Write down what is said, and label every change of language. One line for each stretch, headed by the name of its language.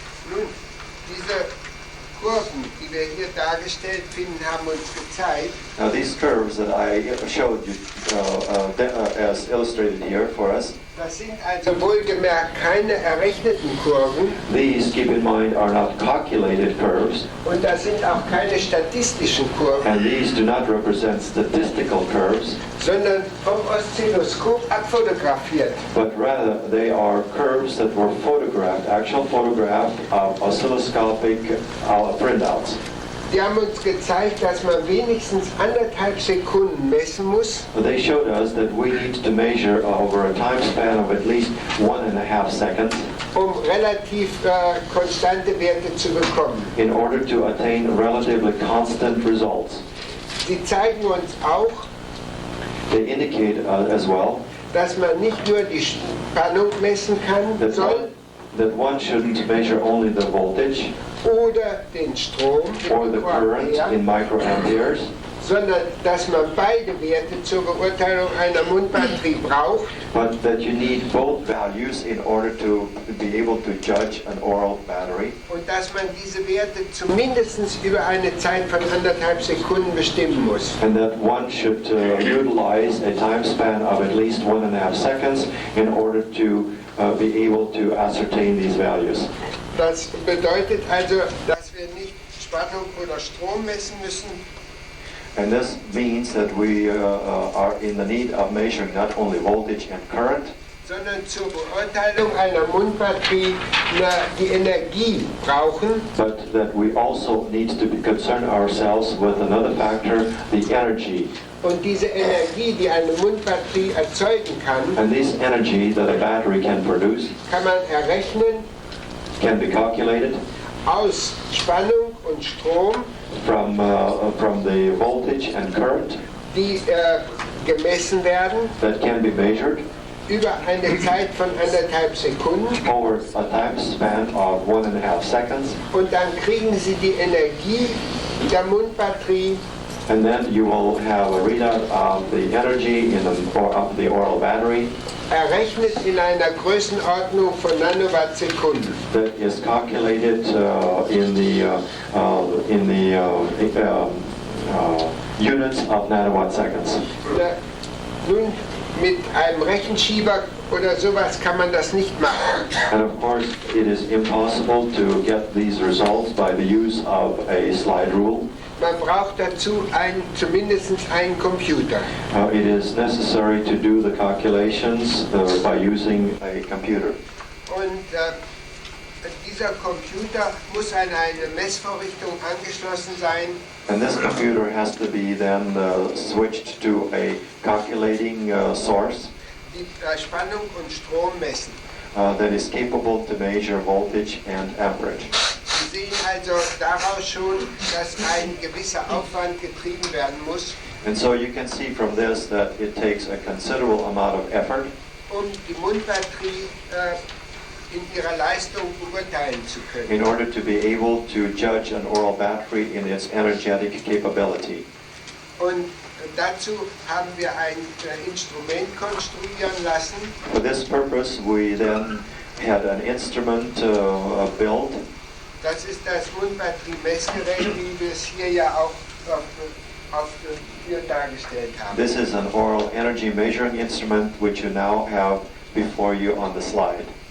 German: Nun, diese Kurven, die wir hier dargestellt finden, haben uns gezeigt,
English: Now these curves that I showed you as illustrated here for us,
German: das sind also wohlgemerkt keine errechneten Kurven
English: these, keep in mind, are not calculated curves,
German: und das sind auch keine statistischen Kurven,
English: and these do not represent statistical curves,
German: sondern vom Oszilloskop abfotografiert.
English: but rather they are curves that were photographed, actual photograph of oscilloscopic printouts.
German: Die haben uns gezeigt, dass man wenigstens 1,5 Sekunden messen muss,
English: They showed us that we need to measure over a time span of at least 1.5 seconds
German: relativ konstante Werte zu bekommen.
English: in order to attain relatively constant results.
German: Sie zeigen uns auch,
English: They indicate as well
German: dass man nicht nur die Spannung messen kann,
English: that one shouldn't measure only the voltage
German: oder den Strom
English: or the current in microamperes,
German: sondern dass man beide Werte zur Beurteilung einer Mundbatterie braucht.
English: but that you need both values in order to be able to judge an oral battery,
German: Und dass man diese Werte zumindest über eine Zeit von 1,5 Sekunden bestimmen muss.
English: and that one should utilize a time span of at least 1.5 seconds in order to be able to ascertain these values.
German: Das bedeutet also, dass wir nicht Spannung oder Strom messen müssen,
English: And this means that we are in the need of measuring not only voltage and current,
German: sondern zur Beurteilung einer Mundbatterie die Energie brauchen.
English: but that we also need to concern ourselves with another factor, the energy.
German: Und diese Energie, die eine Mundbatterie erzeugen kann,
English: And this energy that a battery can produce
German: kann man errechnen
English: can be calculated
German: aus Spannung und Strom,
English: from the voltage and current
German: die gemessen werden
English: that can be measured
German: über eine Zeit von 1,5 Sekunden.
English: over a time span of 1.5 seconds,
German: Und dann kriegen Sie die Energie der Mundbatterie
English: and then you will have a readout of the energy of the oral battery
German: errechnet in einer Größenordnung von Nanowattsekunden.
English: that is calculated in the units of nanowatt seconds.
German: Nun, mit einem Rechenschieber oder sowas kann man das nicht machen.
English: And of course, it is impossible to get these results by the use of a slide rule.
German: Man braucht dazu zumindest einen Computer.
English: It is necessary to do the calculations by using a computer.
German: Und dieser Computer muss an eine Messvorrichtung angeschlossen sein,
English: And this computer has to be then switched to a calculating source
German: die Spannung und Strom messen.
English: that is capable to measure voltage and amperage.
German: Sie sehen also daraus schon, dass ein gewisser Aufwand getrieben werden muss,
English: And so you can see from this that it takes a considerable amount of effort
German: die Mundbatterie in ihrer Leistung beurteilen zu können.
English: in order to be able to judge an oral battery in its energetic capability.
German: Und dazu haben wir ein Instrument konstruieren lassen.
English: For this purpose, we then had an instrument built.
German: Das ist das Mundbatterie-Messgerät, wie wir es hier ja auch hier dargestellt haben.
English: This is an oral energy measuring instrument which you now have before you on the slide.